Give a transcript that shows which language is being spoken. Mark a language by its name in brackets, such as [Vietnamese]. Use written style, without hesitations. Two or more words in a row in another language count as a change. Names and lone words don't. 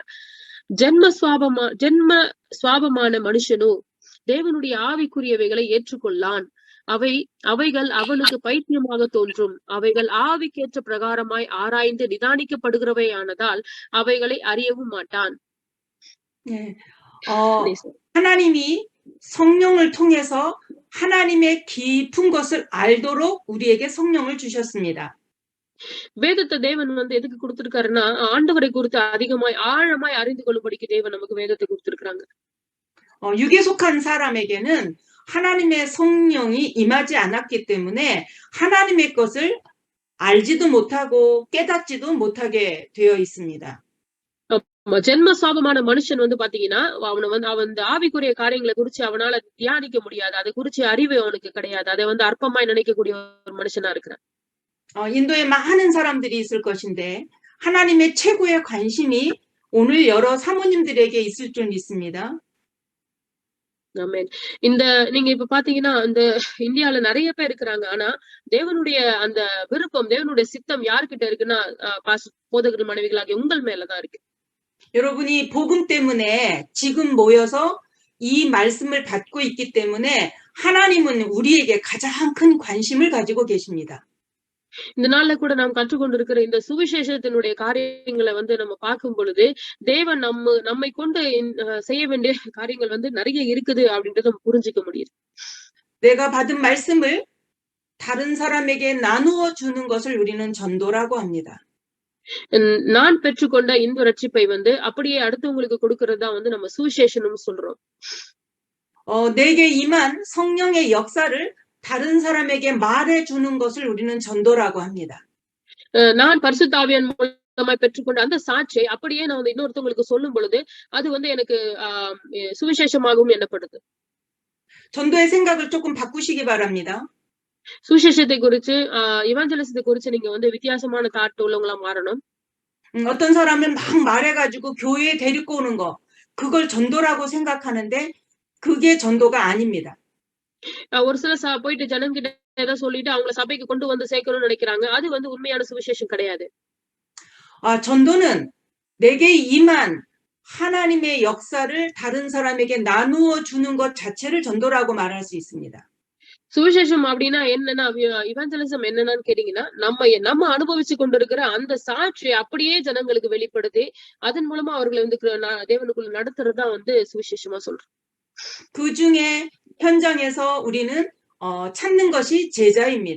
[Tamil] ஜென்ம சுவாபமான மனுஷனோ தேவனுடைய ஆவிக்குரியவைகளை ஏற்றுக்கொள்ளான். அவைகள் அவனுக்கு பைத்தியமாக தோன்றும். அவைகள் ஆவிக்கேற்ற பிரகாரமாய் ஆராய்ந்து நிதானிக்கப்படுகிறவையானதால் அவைகளை அறியவும் மாட்டான். [Korean] 하나님이 성령을 통해서 하나님의 깊은 것을 알도록 우리에게 성령을 주셨습니다. [Tamil] வேதத்தை தேவன் வந்து எதுக்கு கொடுத்திருக்காருன்னா ஆண்டவரை குறித்து அதிகமாய் ஆழமாய் அறிந்து கொள்ளும்படிக்கு தேவன் நமக்கு வேதத்தை கொடுத்திருக்காங்க. [Korean] 육에 속한 사람에게는 하나님의 성령이 임하지 않았기 때문에 하나님의 것을 알지도 못하고 깨닫지도 못하게 되어 있습니다. [Tamil] ஜென்ம சாபமான மனுஷன் வந்து பாத்தீங்கன்னா அவன் ஆவிக்குரிய காரியங்களை குறிச்சு அவனால தியானிக்க முடியாது. அதை குறிச்சு அறிவு அவனுக்கு கிடையாது. அதை வந்து அற்பமாய் நினைக்கக்கூடிய ஒரு மனுஷனா இருக்கிறான். [Korean] 인도에 많은 사람들이 있을 것인데 하나님의 최고의 관심이 오늘 여러 사모님들에게 있을 줄 믿습니다. [Tamil] ஆமென். நீங்க இப்ப பாத்தீங்கன்னா இந்த இந்தியால நிறைய பேர் இருக்கிறாங்க. ஆனா தேவனுடைய அந்த விருப்பம், தேவனுடைய சித்தம் யார்கிட்ட இருக்குன்னா போதகர் மனைவிகளாகிய உங்கள் மேலதான் இருக்கு. [Korean] 여러분이 복음 때문에 지금 모여서 이 말씀을 받고 있기 때문에 하나님은 우리에게 가장 큰 관심을 가지고 계십니다. [Tamil] இந்த நாள்ல கூட நாம் கற்றுக்கொண்டிருக்கிற இந்த சுவிசேஷத்தினுடைய காரியங்களை வந்து நம்ம பார்க்கும் பொழுது தேவன் நம்மை கொண்டு செய்ய வேண்டிய காரியங்கள் வந்து நிறைய இருக்குது அப்படின்றத நம்ம புரிஞ்சுக்க முடியுது. [Korean] 내가 받은 말씀을 다른 사람에게 나누어 주는 것을 우리는 전도라고 합니다. [Tamil] நான் பெற்றுக்கொண்ட இந்த ரட்சிப்பை வந்து அப்படியே அடுத்தவங்களுக்கு கொடுக்கறது தான் வந்து நம்ம சுவிசேஷம்னு சொல்றோம். [Korean] 내게 임한 성령의 역사를 다른 사람에게 말해 주는 것을 우리는 전도라고 합니다. [Tamil] நான் பரிசுத்த ஆவியின் மூலமாய் பெற்றுக்கொண்ட அந்த சாட்சியை அப்படியே நான் வந்து இன்னொருத்தவங்களுக்கு சொல்லும் பொழுது அது வந்து எனக்கு சுவிசேஷமாகவும் எண்ணப்படுது. [Korean] 전도의 생각을 조금 바꾸시기 바랍니다. [Tamil] சுவிசேஷத்தை குறிச்சு இவாஞ்சலிசத்தை குறிச்சு நீங்க வந்து வித்தியாசமான தாட் உள்ளவங்களா மாறணும். [Korean] 어떤 사람은 막 말해가지고 교회에 데리고 오는 거 그걸 전도라고 생각하는데 그게 전도가 아닙니다. [Tamil] ஒரு சில போயிட்டு ஜனங்கிட்ட ஏதாவது சொல்லிட்டு அவங்கள சபைக்கு கொண்டு வந்து சேர்க்கணும்னு நினைக்கிறாங்க. அது வந்து உண்மையான சுவிசேஷம் கிடையாது. [Korean] 전도는 내게 임한 하나님의 역사를 다른 사람에게 나누어 주는 것 자체를 전도라고 말할 수 있습니다. [Tamil] சுவிசேஷம் அப்படின்னா என்னன்னா இவாஞ்சலிசம் என்னன்னு கேட்டீங்கன்னா நம்ம அனுபவிச்சு கொண்டிருக்கிற அந்த சாட்சியை அப்படியே ஜனங்களுக்கு வெளிப்படுத்தி அதன் மூலமா அவர்களை வந்து தேவனுக்குள்ள நடத்துறதுதான் வந்து சுவிசேஷமா சொல்றோம். [Korean] 그 중에 현장에서 우리는 찾는 것이 제자입니다.